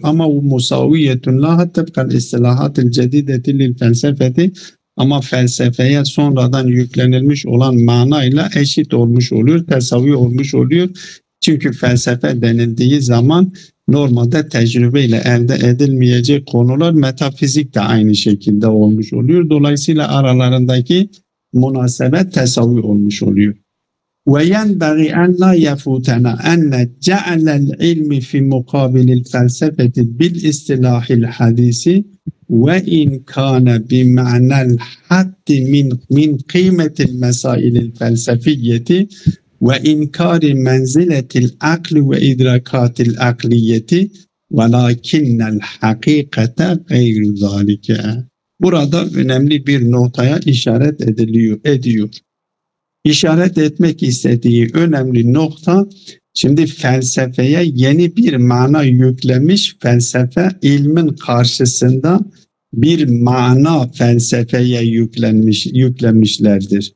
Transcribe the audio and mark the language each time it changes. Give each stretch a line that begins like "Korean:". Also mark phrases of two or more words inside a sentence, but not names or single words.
Turkish: Ama bu
Arabic: مساوية لا طبقا للاصطلاحات الجديدة للفلسفة,
Turkish: ama felsefeye sonradan yüklenilmiş olan manayla eşit olmuş oluyor, tesavi olmuş oluyor. Çünkü felsefe denildiği zaman normalde tecrübeyle elde edilmeyecek konular, metafizik de aynı şekilde olmuş oluyor. Dolayısıyla aralarındaki münasebet tesavi olmuş oluyor.
Arabic: وينبغي أن لا يفوتنا أن جعل العلم في مقابل الفلسفة بالاصطلاح الحديث وإن كان بمعنى الحد من قيمة المسائل الفلسفية وإنكار منزلة العقل وإدراكات العقلية ولكن الحقيقة غير ذلك.
Turkish: Burada önemli bir noktaya işaret ediyor. İşaret etmek istediği önemli nokta, şimdi felsefeye yeni bir mana yüklemiş, felsefe ilmin karşısında bir mana felsefeye yüklemişlerdir.